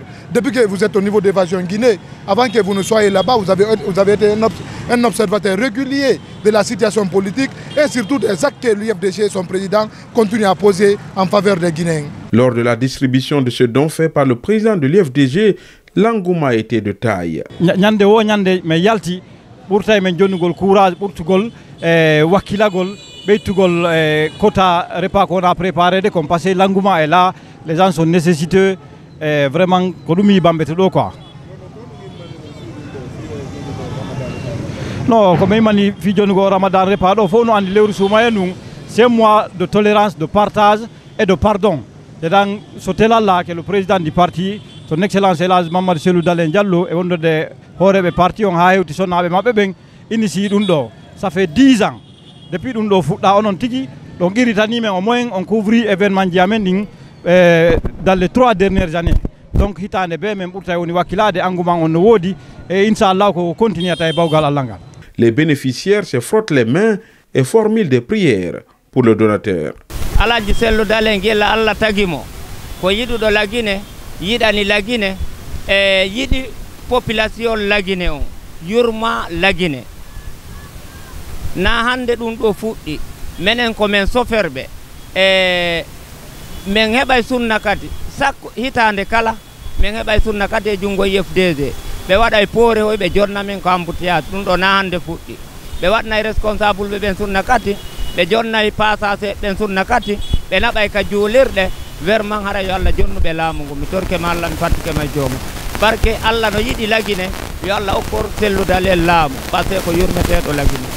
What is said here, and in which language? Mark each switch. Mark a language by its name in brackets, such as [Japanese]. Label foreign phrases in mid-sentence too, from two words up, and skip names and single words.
[French] Depuis que vous êtes au niveau d'évasion Guinée, avant que vous ne soyez là-bas, vous avez été un observateur régulier de la situation politique et surtout des actes que l'UFDG et son président continuent à poser en faveur des Guinéens. Lors de la distribution de ce don fait par le président de l'UFDG, l'engouement a été de taille. [Fula] Nyande wo nyande me yalti burtay men jonnugol courage burtugol wakilagol beytugol quota repas [French] qu'on a préparé de comme passer l'engouement est là, les gens sont nécessiteux vraiment [Fula] ko dum yi Bambeto do quoi. [French] Non, comme il m'a dit, Ramadan Repas, c'est un mois de tolérance, de partage et de pardon. C'est dans ce tel-là que le président du parti, son excellence Mamadou Cellou Dalein Diallo, et on de parti on a initié Dundo. Ça fait 10 ans. Depuis Dundo, on a tiki, donc mais au moins on couvre l'événement Diamending dans les 3 dernières années. Donc, il y a même des engouements on wodi et Inch'Allah, on continue à faire. Les bénéficiaires se frottent les mains et formulent des prières pour le donateur. [Fula] Alaji Cellou Dalein gella Allah tagimo ko yidudo lagine yidani lagine yidi population lagine on yurma lagine na hande dum do fuddi menen ko men soferbe men hebay sunna kadi sakko hitande kala men hebay sunna kadi e jungo FDD be waday poore hoybe jonna men ko ambutiya dum do na hande fuddi be wadnay responsable be ben sunna kadi be jonnay passage ben sunna kati be nabay ka julirde verman hara yo Allah jonnuɓe laamu ngu mi torke ma Allah mi fattike ma joomu barke Allah no yiɗi lagine yo Allah okkor Cellou Dalein laamu [French] parce que [Fula] ko yurmeteɗo lagine.